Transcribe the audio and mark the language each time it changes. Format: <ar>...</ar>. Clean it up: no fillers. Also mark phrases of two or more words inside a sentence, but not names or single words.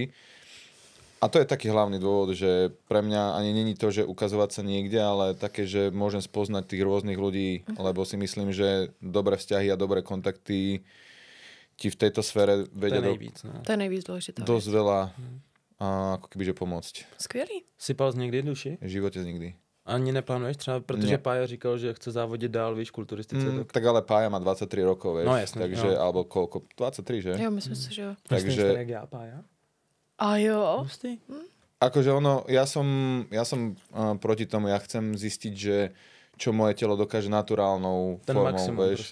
<sk>A to je taký hlavný dôvod, že pre mňa ani není to, že ukazovať sa niekde, ale také, že môžem spoznať tých rôznych ľudí, lebo si myslím, že dobré vzťahy a dobré kontakty ti v tejto sfére vedia to je nejvíc dôležité. Dosť veľa ako kebyže pomôcť.</sk> <cs>Skvělý. Sypal jsi někdy duši?</cs> <sk>V živote nikdy.</sk> <cs>Ani neplánuješ třeba, protože Pája říkal, že chce závodit dál, víš, kulturistice.</cs> <sk>Tak ale Pája má 23 rokov, vieš. No jasne. Takže, alebo koľko? 23, že?</sk> <cs>Jo, myslím si, že jo. Takže... jak já, Pája? A jo.</cs> <sk>Akože ono, ja som proti tomu, ja chcem zistiť, že čo moje telo dokáže naturálnou ten formou, maximum vieš.</sk>